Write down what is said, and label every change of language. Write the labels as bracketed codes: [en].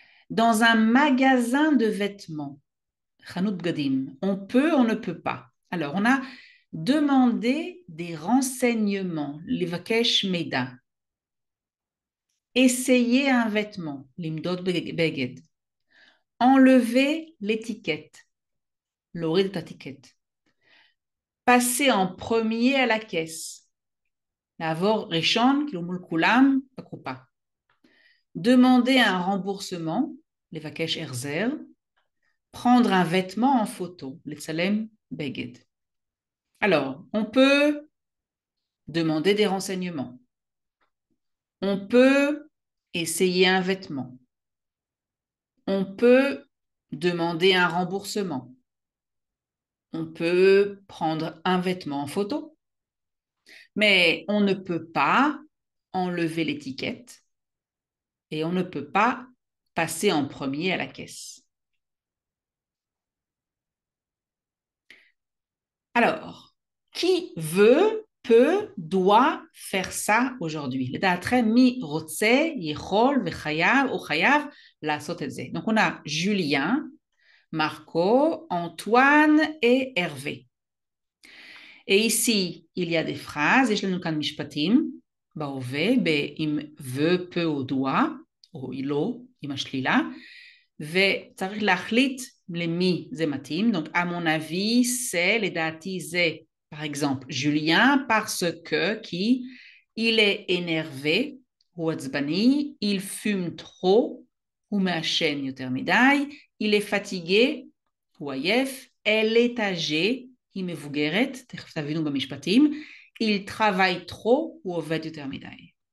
[fr] Dans un magasin de vêtements, [he] חנות בגדים, [fr] on peut, on ne peut pas. Alors, on a demandé des renseignements, [he] לבקש מידע. [fr] Essayer un vêtement, [he] למדוד בגד. [fr] Enlever l'étiquette, [he] להוריד את האטיקט. [fr] Passer en premier à la caisse. [he] לעבור ראשון, כאילו מול כולם, בקופה. [fr] Demander un remboursement, [he] לבקש החזר. [fr] Prendre un vêtement en photo, [he] לצלם בגד. [fr] Alors, on peut demander des renseignements. On peut essayer un vêtement. On peut demander un remboursement. On peut prendre un vêtement en photo. Mais on ne peut pas enlever l'étiquette et on ne peut pas passer en premier à la caisse. Alors, qui veut, peut, doit faire ça aujourd'hui? [he] לדעתכם מי רוצה, יכול וחייב או חייב לעשות את זה? [fr] Donc on a Julien, Marco, Antoine et Hervé. Et ici, il y a des phrases, [he] יש לנו כאן משפטים, בהווה, עם veut, peut או doit, או לא, עם השלילה, וצריך להחליט למי זה מתאים. [fr] Donc, à mon avis, c'est, [he] לדעתי זה, [fr] par exemple, Julien, parce que, qui, il est énervé, [he] הוא עצבני, [fr] il fume trop, [he] הוא מעשן יותר מדי, [fr] il est fatigué, [he] הוא עייף, [fr] elle est âgée, [he] היא מבוגרת, תכף תבינו במשפטים, [fr] il travaille trop, [he] הוא עובד יותר מדי.